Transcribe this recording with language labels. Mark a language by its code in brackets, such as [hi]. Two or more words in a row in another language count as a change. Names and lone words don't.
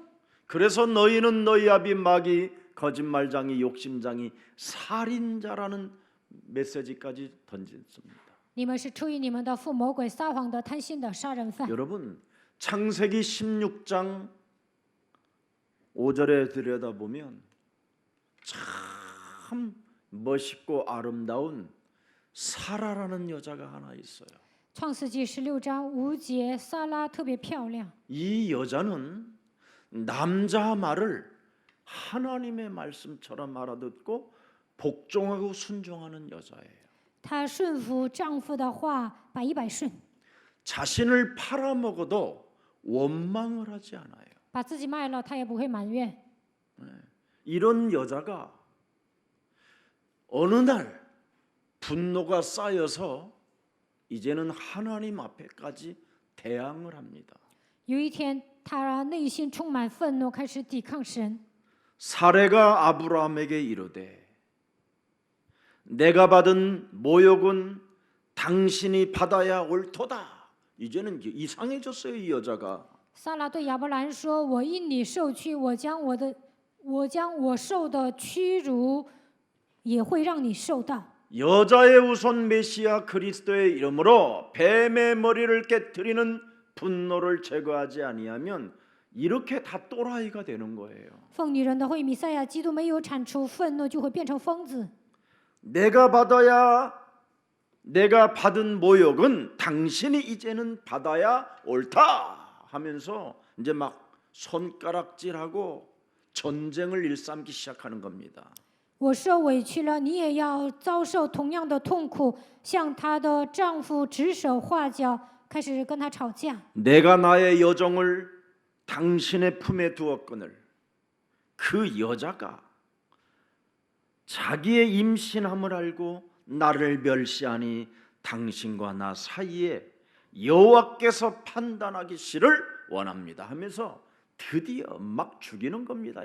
[ko] 그래서 너희는 너희 아비 마귀 거짓말장이 욕심장이 살인자라는 메시지까지 던졌습니다. [zh] 你们是出于你们的父魔鬼撒谎的、贪心的杀人犯。 [ko] 여러분 창세기 16장 5절에 들여다보면 참 멋있고 아름다운 사라라는 여자가 하나 있어요. [zh] 创世纪16章5节，撒拉特别漂亮。 [ko] 이 여자는 남자 말을 하나님의 말씀처럼 알아듣고 복종하고 순종하는 여자예요. [zh] 她顺服丈夫的话，百依百顺， [ko] 자신을 팔아먹어도 원망을 하지 않아요. [zh] 把自己卖了，她也不会埋怨。 [ko] 이런 여자가 어느 날 분노가 쌓여서 이제는 하나님 앞에까지 대항을 합니다. [zh] 有一天，她内心充满愤怒，开始抵抗神。 [ko] 사레가 아브라함에게 이르되 내가 받은 모욕은 당신이 받아야 옳도다. 이제는 이상해졌어요, 이 여자가. [zh] 撒拉对亚伯兰说：“我因你受屈，我将我受的屈辱，也会让你受到。” [ko] 여자의 우선 메시아 그리스도의 이름으로 뱀의 머리를 깨뜨리는 분노를 제거하지 아니하면 이렇게 다 또라이가 되는 거예요. [zh] 奉女人的会弥赛亚基督没有铲除愤怒，就会变成疯子。 [ko] 내가 받은 모욕은 당신이 이제는 받아야 옳다 하면서 이제 막 손가락질하고 전쟁을 일삼기 시작하는 겁니다. [zh] 我受委屈了，你也要遭受同样的痛苦，向她的丈夫指手画脚， 开始跟他吵架。 [ko] 내가 나의 여종을 당신의 품에 두었거늘 그 여자가 자기의 임신함을 알고 나를 멸시하니 당신과 나 사이에 여호와께서 판단하기를 원합니다 하면서 드디어 막 죽이는 겁니다.